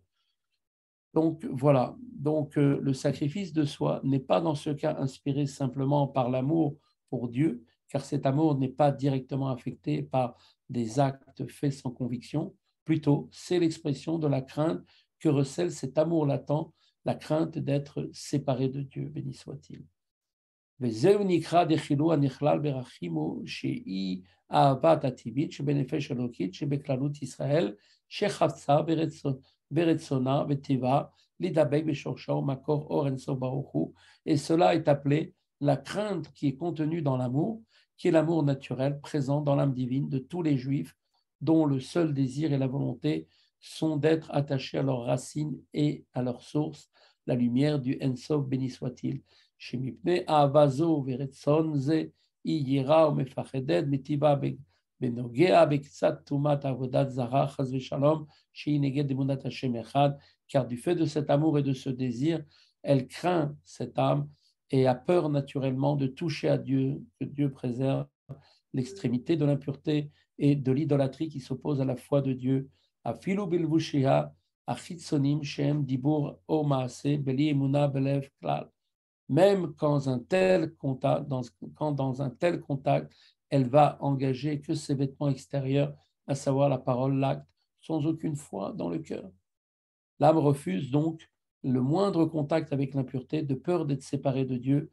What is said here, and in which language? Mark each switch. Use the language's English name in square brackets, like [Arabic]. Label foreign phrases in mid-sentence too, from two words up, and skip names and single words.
[French] Donc voilà, donc le sacrifice de soi n'est pas dans ce cas inspiré simplement par l'amour pour Dieu, car cet amour n'est pas directement affecté par des actes faits sans conviction. Plutôt, c'est l'expression de la crainte que recèle cet amour latent, la crainte d'être séparé de Dieu, béni soit-il. [Hebrew] וזהו נקרא דחילו הנכלל ברחימו שהיא אהבת הטבעית שבנפש אלוקית שבכללות ישראל שחפצה ברצונה וטבעה לדבק בשורשה ומקור אור אינסוף ברוך הוא. [French] Et cela est appelé la crainte qui est contenue dans l'amour, qui est l'amour naturel présent dans l'âme divine de tous les juifs, dont le seul désir et la volonté sont d'être attachés à leurs racines et à leur source, la lumière du Ensof, béni soit-il. [Hebrew] שמפני אהבה זו ורצון זה היא יראה ומפחדת מטבעה בנוגע בקצת תרומת עבודת זרה, חס ושלום, שהיא נגד אמונת השם אחד, [French] car du fait de cet amour et de ce désir, elle craint cette âme et a peur naturellement de toucher à Dieu, que Dieu préserve l'extrémité de l'impureté et de l'idolâtrie qui s'oppose à la foi de Dieu. [Hebrew] אפילו בלבושיה החיצונים שם דיבור או מעשה בלי אמונה בלב כלל. [French] même quand dans un tel contact, elle va engager que ses vêtements extérieurs, à savoir la parole, l'acte, sans aucune foi dans le cœur. L'âme refuse donc le moindre contact avec l'impureté de peur d'être séparée de Dieu.